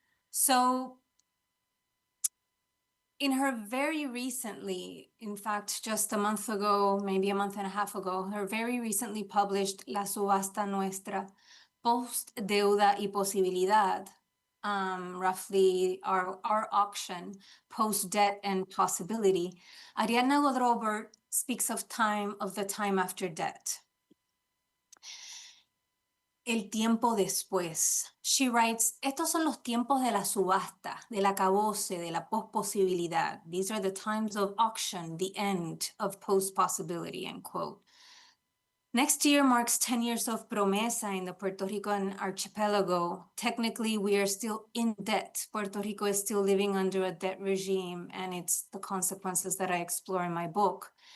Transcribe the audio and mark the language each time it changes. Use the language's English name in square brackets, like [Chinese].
[English] So in her very recently, in fact, just a month ago, maybe a month and a half ago, her very recently published La Subasta Nuestra, Post Deuda y Posibilidad, roughly our auction, post debt and possibility, Ariadna Godrobert speaks of the time after debt. [Spanish] El tiempo después. [English] She writes, estos son los tiempos de la subasta, del acabose, de la posposibilidad. These are the times of auction, the end of post-possibility, end quote. Next year marks 10 years of promesa in the Puerto Rican archipelago. Technically, we are still in debt. Puerto Rico is still living under a debt regime, and it's the consequences that I explore in my book.